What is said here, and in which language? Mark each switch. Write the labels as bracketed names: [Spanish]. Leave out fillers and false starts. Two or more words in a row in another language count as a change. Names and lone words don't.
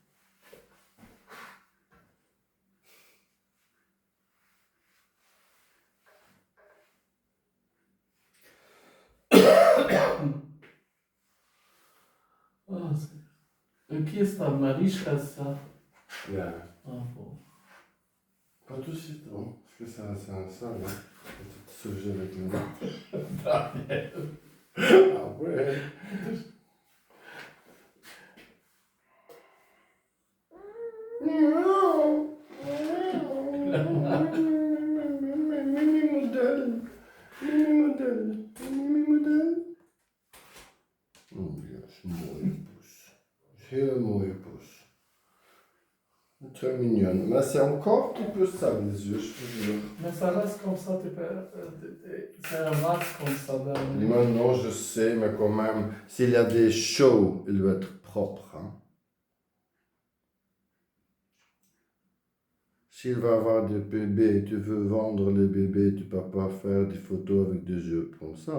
[French] Ah, qui est ta Marichka, ça? ja. Ah, bon. Pas tout de suite, non. Parce que ça, là. C'est tout ce jeu avec le Daniel. Ah ouais. Mini-model. [Dutch] Ja, dat is een mooie poes. Heel mooie poes. [French] Très mignonne. Mais c'est encore un petit peu sale les yeux, je te jure. Mais ça reste comme ça, c'est un max comme ça. Daniel. Maintenant, je sais, mais quand même, s'il y a des shows, il doit être propre. Hein. S'il va avoir des bébés et tu veux vendre les bébés, tu ne peux pas faire des photos avec des yeux comme ça.